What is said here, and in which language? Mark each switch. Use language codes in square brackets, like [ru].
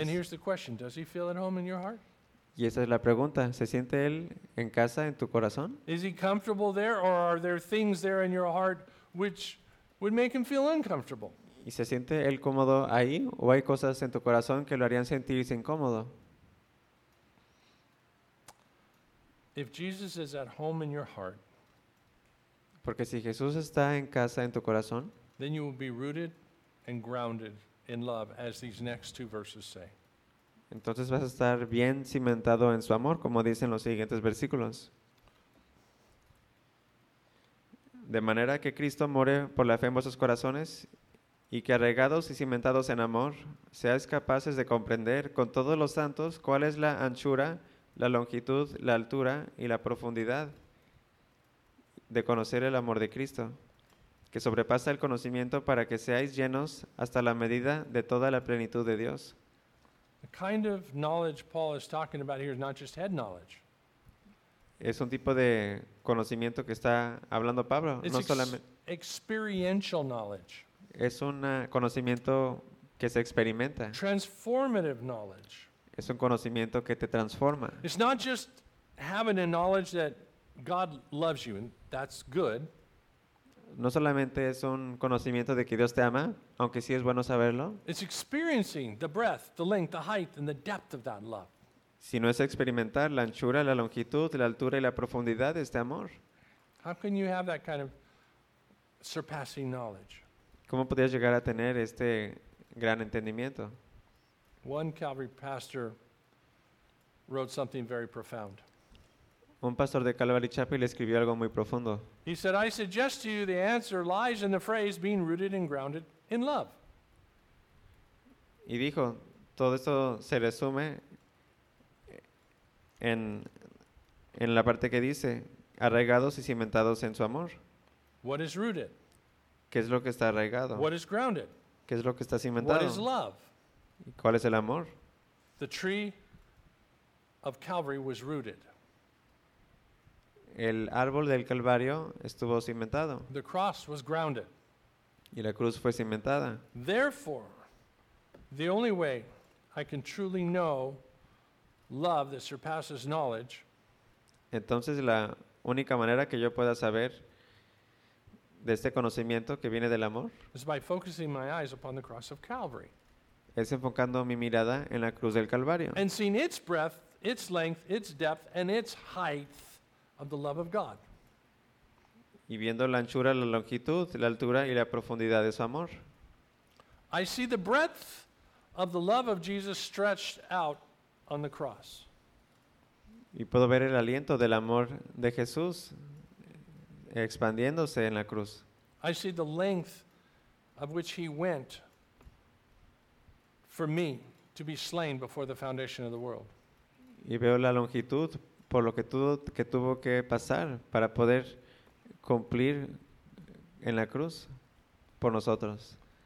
[en] And here's the question, does he feel at home in your heart? [es] Y esa es la pregunta, ¿se siente él en casa en tu corazón? [en] Is he comfortable there, or are there things there in your heart which would make him feel uncomfortable? [es] ¿Y se siente él cómodo ahí, o hay cosas en tu corazón que lo harían sentirse incómodo? [en] If Jesus is at home in your heart, [es] porque si Jesús está en casa en tu corazón, [en] then you will be rooted and grounded in love, as these next two verses say. [es] Entonces vas a estar bien cimentado en su amor, como dicen los siguientes versículos. De manera que Cristo more por la fe en vuestros corazones, y que arraigados y cimentados en amor, seáis capaces de comprender con todos los santos cuál es la anchura, la longitud, la altura y la profundidad de conocer el amor de Cristo, que sobrepasa el conocimiento, para que seáis llenos hasta la medida de toda la plenitud de Dios. [en] The kind of knowledge Paul is talking about here is not just head knowledge. [es] Es un tipo de conocimiento que está hablando Pablo, [en] it's [es] no solamente [en] experiential knowledge. [es] Es un conocimiento que se experimenta. [en] Transformative knowledge. [es] Es un conocimiento que te transforma. [en] It's not just having a knowledge that God loves you, and that's good. [es] No solamente es un conocimiento de que Dios te ama, aunque sí es bueno saberlo. [en] It's experiencing the breadth, the length, the height, and the depth of that love. [es] Sino es experimentar la anchura, la longitud, la altura y la profundidad de este amor. [en] How can you have that kind of surpassing knowledge? [es] ¿Cómo podías llegar a tener este gran entendimiento? [en] One Calvary pastor wrote something very profound. [es] Un pastor de Calvary Chapel escribió algo muy profundo. [en] He said, "I suggest to you the answer lies in the phrase being rooted and grounded in love." [es] Y dijo, todo esto se resume en la parte que dice, arraigados y cimentados en su amor. [en] What is rooted? [es] ¿Qué es lo que está arraigado? [en] What is grounded? [es] ¿Qué es lo que está cimentado? [en] What is love? [es] ¿Cuál es el amor? [en] The tree of Calvary was rooted. [es] El árbol del Calvario estuvo cimentado. [en] The cross was grounded. [es] Y la cruz fue cimentada. [en] Therefore, the only way I can truly know love that surpasses knowledge. [es] Entonces la única manera que yo pueda saber de este conocimiento que viene del amor [en] is by focusing my eyes upon the cross of Calvary. [es] Es enfocando mi mirada en la cruz del Calvario. [en] And seeing its breadth, its length, its depth, and its height of the love of God. [es] Y viendo la anchura, la longitud, la altura y la profundidad de su amor. [en] I see the breadth of the love of Jesus stretched out on the cross. [es] Y puedo ver el aliento del amor de Jesús expandiéndose en la cruz. [en] I see the length of which he went for me to be slain before the foundation of the world. [es] Y veo la longitud por lo que tuvo que pasar para poder cumplir en la cruz por nosotros.